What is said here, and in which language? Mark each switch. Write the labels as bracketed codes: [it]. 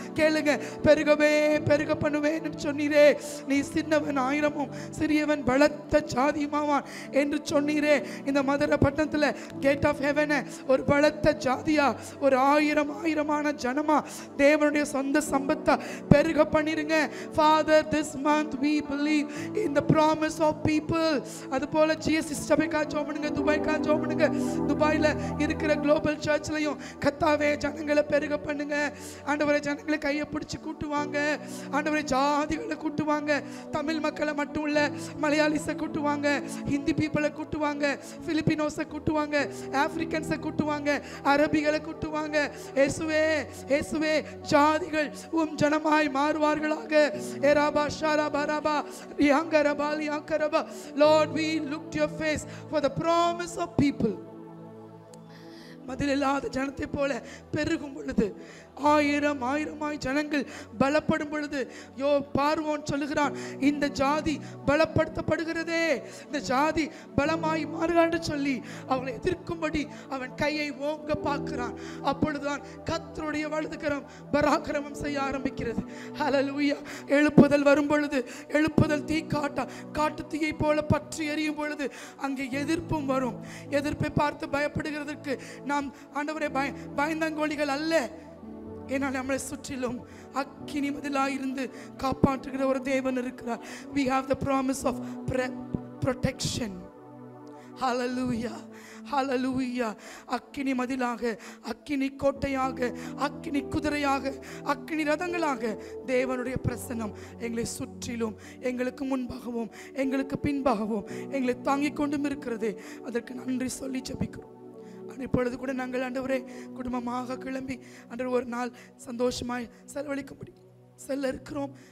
[ta] கேளுங்க, பெருகவே பெருக பண்ணுவேன் சொன்னீரே. நீ சின்னவன் ஆயிரமும் சிறியவன் பலத்த ஜாதியுமாவான் என்று சொன்னீரே. இந்த மதுரை பட்டணத்தில் கேட் ஆஃப் ஹெவனை ஒரு பலத்த ஜாதியா, ஒரு ஆயிரமான ஜனமா, தேவனுடைய சொந்த சம்பத்தா பெருக பண்ணிருங்க. [en] Father, this month we believe in the promise of people. [ta] அதுபோல ஜிஎஸ்டி சபைக்கா ஜெபம் பண்ணுங்க, துபாய்க்கா ஜெபம் பண்ணுங்க. துபாயில இருக்கிற குளோபல் சர்ச்லயும் கர்த்தாவே ஜனங்களை பெருக பண்ணுங்க. ஆண்டவரே, ஜனங்களை கையை பிடிச்சு கூட்டுவாங்க. ஆண்டவரே, ஜாதிகளை கூட்டுவாங்க. தமிழ் மக்களை மட்டும் இல்ல, மலையாளிஸை கூட்டுவாங்க, ஹிந்தி பீப்புளை கூட்டுவாங்க, பிலிப்பினோஸை கூட்டுவாங்க, ஆப்பிரிக்கன்ஸை கூட்டுவாங்க, அரபிகளை கூட்டுவாங்க. இயேசுவே, இயேசுவே, ஜாதிகள் உம் ஜனமாய் மாறுவார்களாக. எராபா ஷாராபா Rafah ரியாங்கரபா லியாங்கரபா. [en] Lord, we look to your face for the promise of people. [ta] மதில் இல்லாத ஜனத்தை போல பெருகும் பொழுது, ஆயிரமாய் ஜனங்கள் பலப்படும் பொழுது, பார்வோன் சொல்லுகிறான், இந்த ஜாதி பலப்படுத்தப்படுகிறதே, இந்த ஜாதி பலமாய் மாறுகான்னு சொல்லி அவங்களை எதிர்க்கும்படி அவன் கையை ஓங்க பார்க்கிறான். அப்பொழுதுதான் கர்த்தருடைய வலதுகரம் பராக்கிரமம் செய்ய ஆரம்பிக்கிறது. ஹல்லேலூயா. எழுப்புதல் வரும் பொழுது, எழுப்புதல் தீ காட்டு தீயை போல பற்றி எரியும் பொழுது அங்கே எதிர்ப்பும் வரும். எதிர்ப்பை பார்த்து பயப்படுகிறதற்கு நாம் ஆண்டவரே பயந்தாங்கோலிகள் அல்ல. ஏனால் நம்மளை சுற்றிலும் அக்கினி மதிலாயிருந்து காப்பாற்றுகிற ஒரு தேவன் இருக்கிறார். [en] We have the promise of protection. Hallelujah, hallelujah. [ta] அக்கினி மதிலாக, அக்கினி கோட்டையாக, அக்கினி குதிரையாக, அக்கினி ரதங்களாக தேவனுடைய பிரசன்னம் எங்களை சுற்றிலும், எங்களுக்கு முன்பாகவும் எங்களுக்கு பின்பாகவும் எங்களை தாங்கிக் கொண்டும் இருக்கிறது. அதற்கு நன்றி சொல்லி ஜெபிக்கிறோம். இப்பொழுது கூட நாங்கள் ஆண்டவரே குடும்பமாக கிளம்பி ஆண்டவர் ஒரு நாள் சந்தோஷமாய் செலவழிக்கும்படி செல்ல இருக்கிறோம்.